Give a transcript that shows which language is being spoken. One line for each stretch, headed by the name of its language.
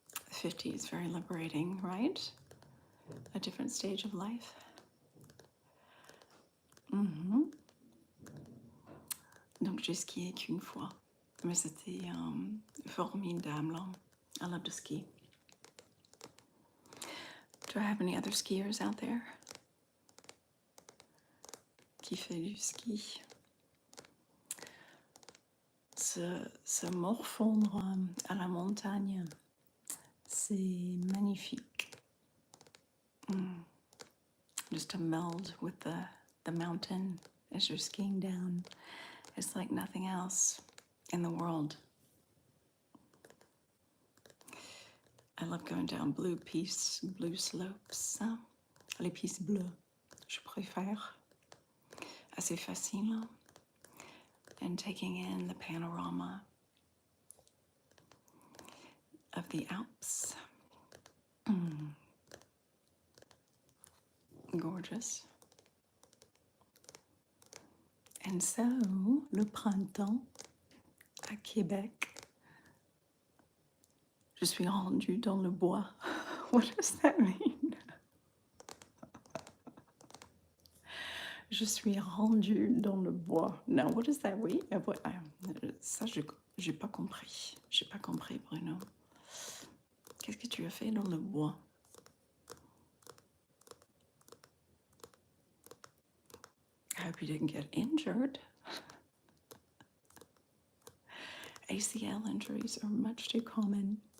English: 50 is very liberating, right? A different stage of life.
French: Donc j'ai skié qu'une fois. Mais c'était formidable.
English: I love to ski. Do I have any other skiers out there?
French: Qui fait du ski? Se morfondre à la montagne, c'est magnifique.
English: Just to meld with the mountain as you're skiing down. It's like nothing else in the world. I love going down blue slopes.
French: Les pistes bleues, je préfère. Assez facile.
English: And taking in the panorama of the Alps. Gorgeous. And so,
French: le printemps à Québec. Je suis rendue dans le bois.
English: What does that mean?
French: Je suis rendue dans le bois.
English: Now, what does that mean?
French: Ça, j'ai pas compris. J'ai pas compris, Bruno. Qu'est-ce que tu as fait dans le bois?
English: I hope you didn't get injured. ACL injuries are much too common.